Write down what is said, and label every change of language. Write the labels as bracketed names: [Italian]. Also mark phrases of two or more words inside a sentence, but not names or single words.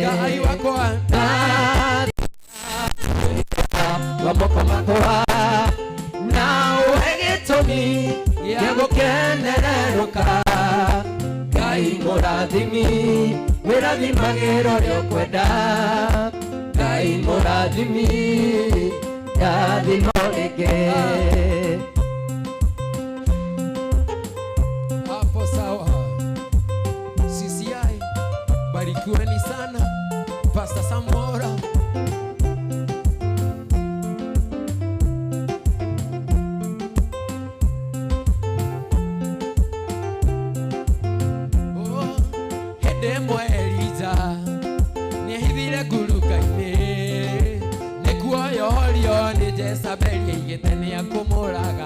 [Kikuyu] Ngai wakwa, wa moko makwa, na ũhe gĩtũmi gĩa gũkenererũka. Ngai mũrathimi, wĩrathimagĩra ũrĩa ũkwenda. Ngai mũrathimi ndathimo rĩngĩ. [Swahili] Hapo sawa. CCI, barikiweni sana. Pastor Samora. Oh, hede mweliza. [Kikuyu] Nihithire ngurunga-inĩ. Nĩkuoyorio nĩ Jezebeli aigĩte nĩekũmũraga.